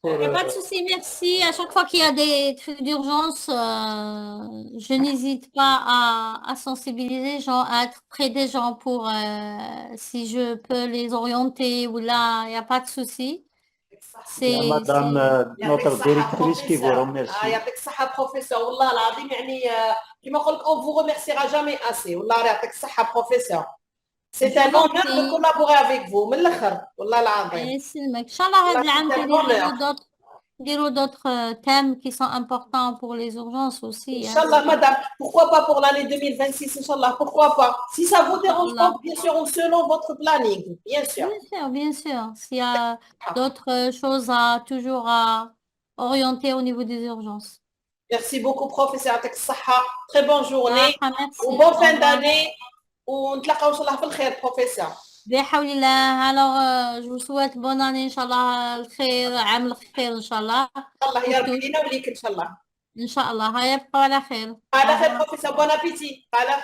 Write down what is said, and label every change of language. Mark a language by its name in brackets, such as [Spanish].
[French] Il n'y a pas de souci, merci. À chaque fois qu'il y a des trucs d'urgence, je n'hésite pas à sensibiliser les gens, à être près des gens pour si je peux les orienter ou là, il n'y a pas de souci. Il y a madame, notre directrice qui vous remercie. [Arabic] يعطيك الصحة بروفيسور والله العظيم يعني كما نقول لك [French] on vous remerciera jamais assez [Arabic] والله يعطيك الصحة بروفيسور. [French] C'est un honneur de collaborer avec vous [Arabic] من الآخر والله العظيم. يسلمك. إن شاء الله هذا العام نديروا [French] d'autres thèmes qui sont importants pour les urgences aussi. Inch'Allah, madame, pourquoi pas pour l'année 2026, Inch'Allah, pourquoi pas? Si ça vous dérange pas, bien sûr, selon votre planning, bien sûr. Bien sûr, bien sûr. S'il y a d'autres choses à toujours à orienter au niveau des urgences. Merci beaucoup, professeur. Très bonne journée. Merci. Bonne fin d'année. [Arabic] ونتلاقاو ان شاء الله في الخير بروفيسور. بحول الله. [French] Alors je vous souhaite bonne année [Arabic] ان شاء الله الخير عام الخير ان شاء الله. الله يا رب لينا وليك ان شاء الله. ان شاء الله. هيا يبقوا على خير. على خير بروفيسور. بون ابيتي. على خير.